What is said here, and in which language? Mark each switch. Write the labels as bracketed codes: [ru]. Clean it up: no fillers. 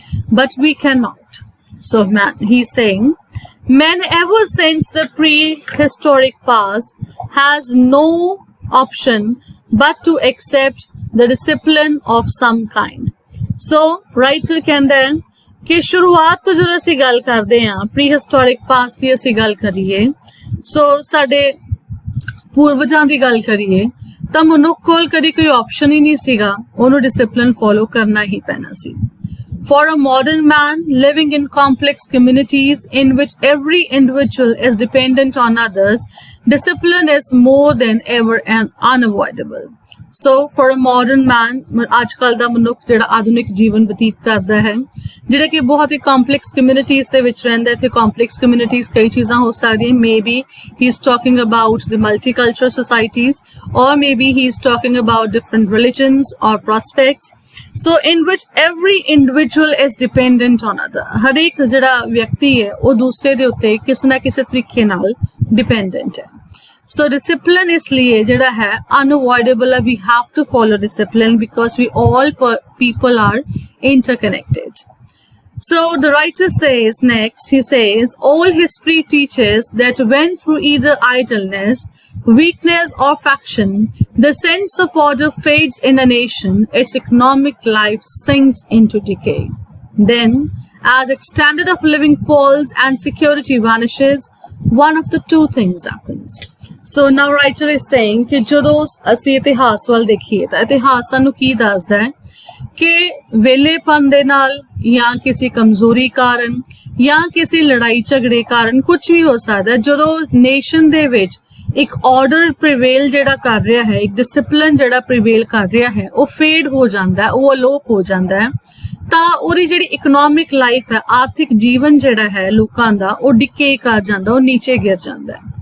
[en] But we cannot. So he's saying, man ever since the prehistoric past has no option but to accept the discipline of some kind. [pa] So writer ਕਹਿੰਦਾ ਹੈ ਕਿ ਸ਼ੁਰੂਆਤ ਤੋਂ ਜਦੋਂ ਅਸੀਂ ਗੱਲ ਕਰਦੇ ਹਾਂ, prehistoric past ਦੀ ਅਸੀਂ ਗੱਲ ਕਰੀਏ, ਸੋ ਸਾਡੇ ਪੂਰਵਜਾਂ ਦੀ ਗੱਲ ਕਰੀਏ, ਤਾਂ ਮਨੁੱਖ ਕੋਲ ਕਦੀ ਕੋਈ ਆਪਸ਼ਨ ਹੀ ਨਹੀਂ ਸੀਗਾ, ਉਹਨੂੰ ਡਿਸਪਲਿਨ ਫੋਲੋ ਕਰਨਾ ਹੀ ਪੈਣਾ ਸੀ. [en] For a modern man living in complex communities in which every individual is dependent on others, discipline is more than ever and unavoidable. So for a modern man, [pa] ਅੱਜ ਕੱਲ ਦਾ ਮਨੁੱਖ ਜਿਹੜਾ ਆਧੁਨਿਕ ਜੀਵਨ ਬਤੀਤ ਕਰਦਾ ਹੈ, ਜਿਹੜਾ ਕਿ ਬਹੁਤ ਹੀ ਕੰਪਲੈਕਸ ਕਮਿਊਨਿਟੀਜ਼ ਦੇ ਵਿੱਚ ਰਹਿੰਦਾ ਹੈ. ਇੱਥੇ ਕੰਪਲੈਕਸ ਕਮਿਊਨਿਟੀਜ਼ ਕਈ ਚੀਜ਼ਾਂ ਹੋ ਸਕਦੀਆਂ. [en] Maybe he is talking about the multicultural societies, or maybe he is talking about different religions or prospects. So in which every individual is dependent on other. [pa] ਹਰੇਕ ਜਿਹੜਾ ਵਿਅਕਤੀ ਹੈ ਉਹ ਦੂਸਰੇ ਦੇ ਉੱਤੇ ਕਿਸੇ ਨਾ ਕਿਸੇ ਤਰੀਕੇ ਨਾਲ dependent ਹੈ. So discipline ਇਸ ਲਈ ਜਿਹੜਾ ਹੈ unavoidable ਹੈ. [en] We have to follow discipline because we all people are interconnected. So the writer says next, he says, all history teaches that when through either idleness, weakness or faction, the sense of order fades in a nation, its economic life sinks into decay. Then, as its standard of living falls and security vanishes, one of the two things happens. So now writer is saying [pa] ਕਿ ਜਦੋਂ ਅਸੀਂ ਇਤਿਹਾਸ ਵੱਲ ਦੇਖੀਏ ਤਾਂ ਇਤਿਹਾਸ ਸਾਨੂੰ ਕੀ ਦੱਸਦਾ ਹੈ ਕਿ ਵੇਲੇਪਨ ਦੇ ਨਾਲ ਜਾਂ ਕਿਸੇ ਕਮਜ਼ੋਰੀ ਕਾਰਨ ਜਾਂ ਕਿਸੇ ਲੜਾਈ ਝਗੜੇ ਕਾਰਨ ਕੁਝ ਵੀ ਹੋ ਸਕਦਾ. ਜਦੋਂ ਨੇਸ਼ਨ ਦੇ ਵਿੱਚ ਇੱਕ ਆਰਡਰ ਪ੍ਰੀਵੇਲ ਜਿਹੜਾ ਕਰ ਰਿਹਾ ਹੈ, ਇੱਕ ਡਿਸਪਲਿਨ ਜਿਹੜਾ ਪ੍ਰੀਵੇਲ ਕਰ ਰਿਹਾ ਹੈ, ਉਹ ਫੇਡ ਹੋ ਜਾਂਦਾ ਹੈ, ਉਹ ਅਲੋਪ ਹੋ ਜਾਂਦਾ ਹੈ, ਤਾਂ ਉਹਦੀ ਜਿਹੜੀ ਇਕਨੋਮਿਕ ਲਾਈਫ ਹੈ, ਆਰਥਿਕ ਜੀਵਨ ਜਿਹੜਾ ਹੈ ਲੋਕਾਂ ਦਾ, ਉਹ ਡਿਕੇ ਕਰ ਜਾਂਦਾ, ਉਹ ਨੀਚੇ ਗਿਰ ਜਾਂਦਾ ਹੈ.